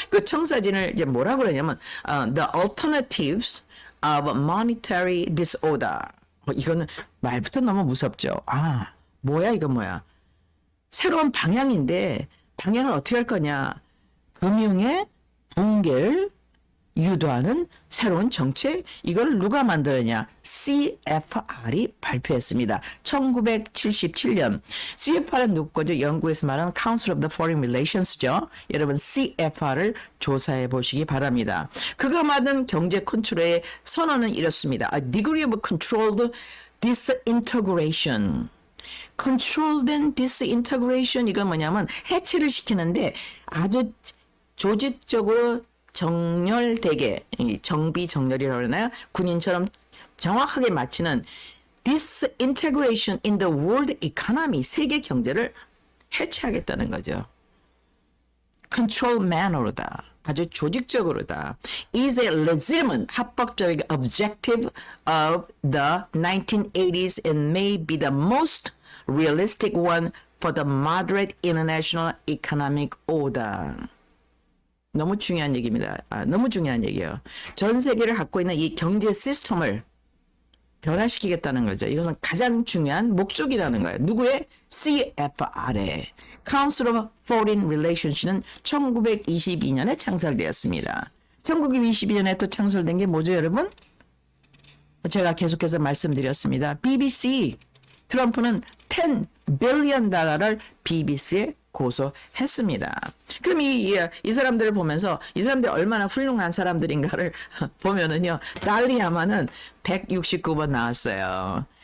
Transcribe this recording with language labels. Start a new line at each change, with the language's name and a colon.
Korean: 그 청사진을 이제 뭐라고 그러냐면 The Alternatives of Monetary Disorder. 이거는 말부터 너무 무섭죠. 뭐야 이건 뭐야? 새로운 방향인데 방향을 어떻게 할 거냐? 금융의 붕괴를 유도하는 새로운 정책, 이걸 누가 만들었냐? CFR이 발표했습니다. 1977년. CFR은 누구죠? 영국에서 말하는 Council of the Foreign Relations죠. 여러분 CFR을 조사해 보시기 바랍니다. 그가 만든 경제 컨트롤의 선언은 이렇습니다.
English: A degree of controlled disintegration.
Korean: controlled disintegration, 이건 뭐냐면 해체를 시키는데 아주 조직적으로 정렬되게, 정비 정렬이라고 그러나요? 군인처럼 정확하게 맞추는
English: disintegration in the world economy,
Korean: 세계 경제를 해체하겠다는 거죠.
English: control manner
Korean: 로다. 아주 조직적으로다.
English: is a legitimate
Korean: 합법적인
English: objective of the 1980s and may be the most realistic one for the moderate international economic order.
Korean: 너무 중요한 얘기입니다. 너무 중요한 얘기예요. 전 세계를 갖고 있는 이 경제 시스템을 변화시키겠다는 거죠. 이것은 가장 중요한 목적이라는 거예요. 누구의? CFR의 Council of Foreign Relations는 1922년에 창설되었습니다. 1922년에 또 창설된 게 뭐죠, 여러분? 제가 계속해서 말씀드렸습니다. BBC, 트럼프는 10 빌리언 달러를 BBC에 고소했습니다. 그럼 이 사람들을 보면서 이 사람들이 얼마나 훌륭한 사람들인가를 보면은요, 달리아마는 169번 나왔어요.